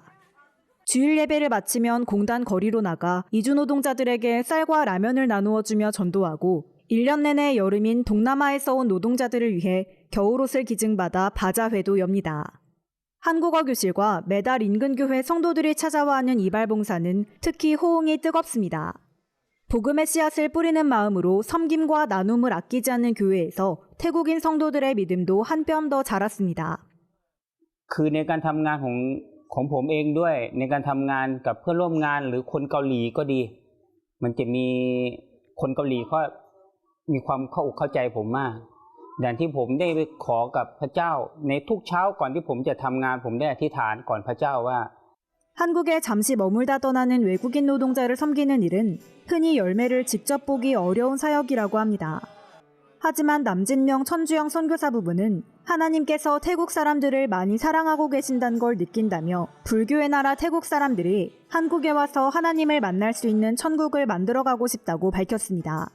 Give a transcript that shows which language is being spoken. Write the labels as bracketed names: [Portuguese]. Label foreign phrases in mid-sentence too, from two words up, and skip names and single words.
[Korean] 주일 예배를 마치면 공단 거리로 나가 이주 노동자들에게 쌀과 라면을 나누어 주며 전도하고 1년 내내 여름인 동남아에서 온 노동자들을 위해 겨울옷을 기증받아 바자회도 엽니다. 한국어 교실과 매달 인근 교회 성도들이 찾아와 하는 이발 봉사는 특히 호응이 뜨겁습니다. 복음의 씨앗을 뿌리는 마음으로 섬김과 나눔을 아끼지 않는 교회에서 태국인 성도들의 믿음도 한 뼘 더 자랐습니다. [Thai] คือในการทำงานของผมเองด้วยในการทำงานกับเพื่อนร่วมงานหรือคนเกาหลีก็ดีมันจะมีคนเกาหลีเขามีความเข้าอกเข้าใจผมมากอย่างที่ผมได้ไปขอกับพระเจ้าในทุกเช้าก่อนที่ผมจะทำงานผมได้อธิษฐานก่อนพระเจ้าว่า [Korean] 한국에 잠시 머물다 떠나는 외국인 노동자를 섬기는 일은 흔히 열매를 직접 보기 어려운 사역이라고 합니다. 하지만 남진명 천주영 선교사 부부는 하나님께서 태국 사람들을 많이 사랑하고 계신다는 걸 느낀다며 불교의 나라 태국 사람들이 한국에 와서 하나님을 만날 수 있는 천국을 만들어가고 싶다고 밝혔습니다.